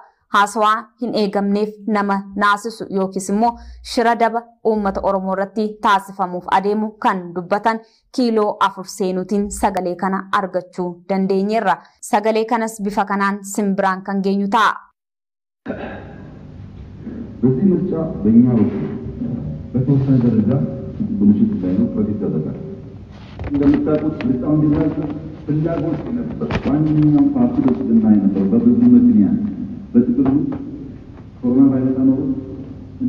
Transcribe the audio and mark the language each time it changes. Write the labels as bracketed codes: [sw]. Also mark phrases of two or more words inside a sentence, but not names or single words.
[om] haasawaa hin eegamneef nama naasisu yookiis immoo shira daba uummata Oromoo irratti taasifamuuf adeemu kan dubbatan kiiloo 4 seenuutiin sagalee kana argachuu dandeenyeerra. Sagalee kanas bifa kanaan simbiraan kan geenyu ta'a. [am] በዚህ ምርጫ በእኛ በኩል በተወሰነ ደረጃ ብልሽት ሳይኖር ጥረት ይደረጋል። እንደምታውቁት ምርጫው እንዲራዘም ፍላጎት ነበር። ማንኛውም ፓርቲ ውስጥና ነበር በብዙ ምክንያት በጥቅሉ ኮሮና ቫይረስ ነው እና